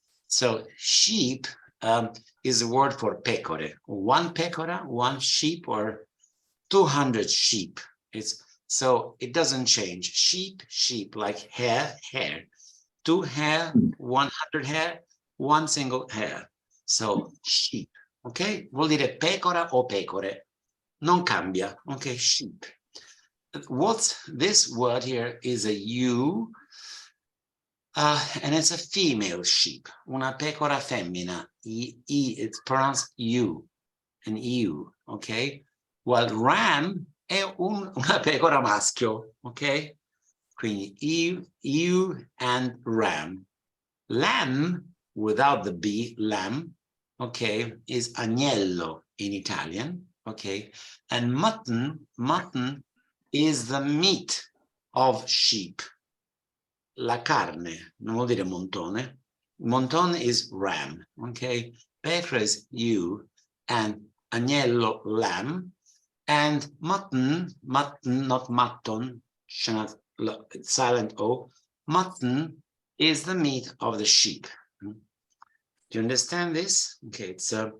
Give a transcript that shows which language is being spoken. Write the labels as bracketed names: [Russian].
[English] So sheep is a word for pecore. One pecora, one sheep, or 200 sheep. So it doesn't change. Sheep, like hair. 2 hair, 100 hair, one single hair. So sheep, ok? [Italian] Vuol dire pecora o pecore. Non cambia, ok? Sheep. [English] This word here is a ewe, and it's a female sheep, [Italian] una pecora femmina. [English] It's pronounced ewe, an ewe, ok? [Italian] While ram è una pecora maschio, ok? Quindi ewe and ram. [English] Lamb, without the B, lamb, okay, is agnello in Italian, okay? And mutton is the meat of sheep. [Italian] La carne, non vuol dire montone. [English] Montone is ram, okay? Pecora is ewe, and agnello, lamb. And mutton, not mutton, silent O, mutton is the meat of the sheep. Do you understand this? Okay, it's